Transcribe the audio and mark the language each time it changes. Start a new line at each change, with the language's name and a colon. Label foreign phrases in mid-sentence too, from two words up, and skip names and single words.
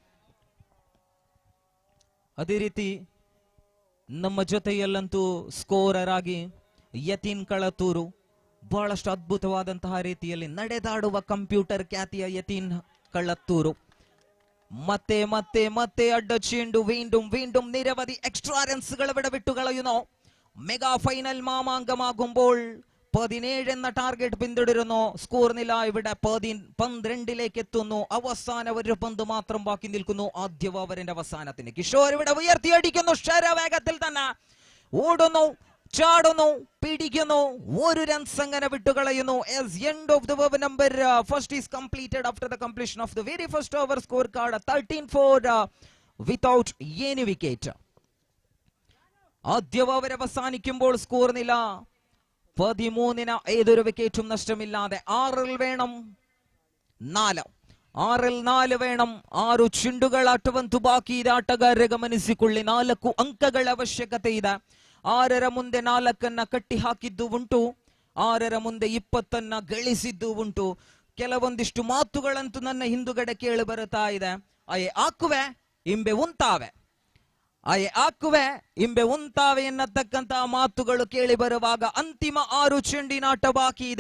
Kannada: ಅದೇ ರೀತಿ ನಮ್ಮ ಜೊತೆಯಲ್ಲಂತೂ ಸ್ಕೋರರ್ ಆಗಿ ಯತೀನ್ ಕಳತೂರು, ಬಹಳಷ್ಟು ಅದ್ಭುತವಾದಂತಹ ರೀತಿಯಲ್ಲಿ ನಡೆದಾಡುವ ಕಂಪ್ಯೂಟರ್ ಖ್ಯಾತಿಯ ಯತೀನ್ ಕಳ್ಳತ್ತೂರು. ಮತ್ತೆ ಮತ್ತೆ ಮತ್ತೆ ಅಡ್ಡ ಚೆಂಡು,
Malayalam: വീണ്ടും നിരവധി എക്സ്ട്രാ റൺസുകൾ ഇവിടെ വിട്ടുകളയുന്നു.
English: mega final
Malayalam: മാമാങ്കമാകുമ്പോൾ 17 എന്ന ടാർഗറ്റ് പിന്തുടരുന്നു. സ്കോർ നില ഇവിടെ 12ലേക്ക് എത്തുന്നു. അവസാന ഒരു പന്ത് മാത്രം ബാക്കി നിൽക്കുന്നു ആദ്യ ഓവറിന്റെ അവസാനത്തിന്. കിഷോർ ഇവിടെ ഉയർത്തിയടിക്കുന്നു. ശരവേഗത്തിൽ തന്നെ ഓടുന്നു, ചാടുന്നു, പിടിക്കുന്നു. 1 റൺസ് അങ്ങനെ വിട്ടുകളയുന്നു.
English: as end of the over number first is completed after the completion of the very first over scorecard 13 for without any wicket.
Malayalam: ആദ്യ ഓവർ അവസാനിക്കുമ്പോൾ സ്കോർ നില 13ന് ഏതൊരു വിക്കറ്റും നഷ്ടമില്ലാതെ 6 വേണം 4.
Kannada: 6 വേണം. 6 ಚೆಂಡುಗಳ ಆಟವಂತೂ ಬಾಕಿ ಇದೆ. ಆಟಗಾರರ ಗಮನಿಸಿಕೊಳ್ಳಿ, 4 ಅಂಕಗಳ ಅವಶ್ಯಕತೆ ಇದೆ. 6ರ ಮುಂದೆ 4ಅನ್ನ ಕಟ್ಟಿ ಹಾಕಿದ್ದು ಉಂಟು, 6ರ ಮುಂದೆ 20ಅನ್ನ ಗಳಿಸಿದ್ದು ಉಂಟು. ಕೆಲವೊಂದಿಷ್ಟು ಮಾತುಗಳಂತೂ ನನ್ನ ಹಿಂದುಗಡೆ ಕೇಳಿ ಬರುತ್ತಾ ಇದೆ.
Tulu: ಅಯೆ ಹಾಕುವೆ ಇಂಬೆ ಉಂತಾವೆ, ಅಯೆ ಹಾಕುವೆ ಇಂಬೆ ಉಂತಾವೆ
Kannada: ಎನ್ನತಕ್ಕಂತಹ ಮಾತುಗಳು ಕೇಳಿ ಬರುವಾಗ ಅಂತಿಮ 6 ಚೆಂಡಿನಾಟ ಬಾಕಿ ಇದೆ.